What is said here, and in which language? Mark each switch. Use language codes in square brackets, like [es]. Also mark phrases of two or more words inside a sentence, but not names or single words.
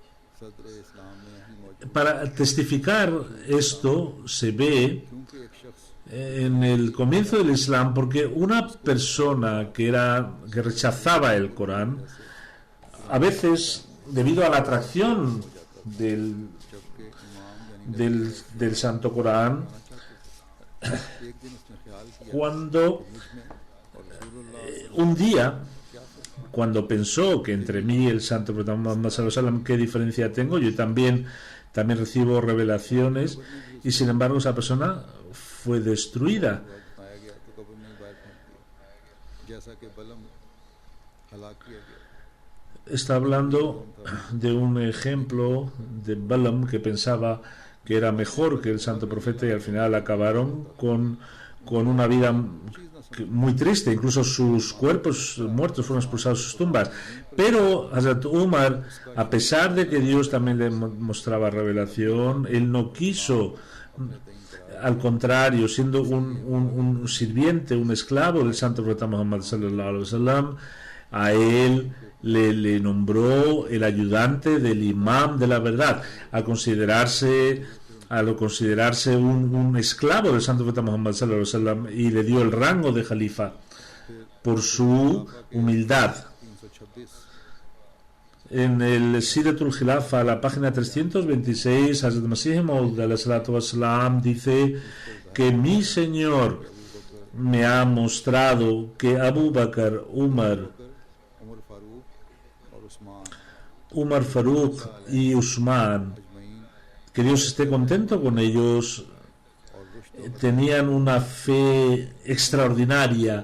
[es] Para testificar esto se ve en el comienzo del Islam, porque una persona que rechazaba el Corán, a veces debido a la atracción del Santo Corán, cuando un día cuando pensó que entre mí y el santo profeta Muhammad [ar] صلى الله عليه وسلم, [es] ¿qué diferencia tengo? Yo también recibo revelaciones, y sin embargo esa persona fue destruida. Está hablando de un ejemplo de Balaam, que pensaba que era mejor que el santo profeta, y al final acabaron con una vida muy triste. Incluso sus cuerpos muertos fueron expulsados de sus tumbas. Pero Hazrat Umar, a pesar de que Dios también le mostraba revelación, él no quiso. Al contrario, siendo un sirviente, un esclavo del santo profeta Muhammad [ar] صلى الله عليه وسلم, [es] a él le nombró el ayudante del imam de la verdad, al considerarse un esclavo del santo profeta Muhammad [ar] صلى الله عليه وسلم, [es] y le dio el rango de jalifa por su humildad. En el Siratul Khilafa, la página 326, Hazrat Masih Maud [ar] عليه الصلاة والسلام [es] dice que mi Señor me ha mostrado que Abu Bakr, Umar Faruk y Usman, que Dios esté contento con ellos, tenían una fe extraordinaria.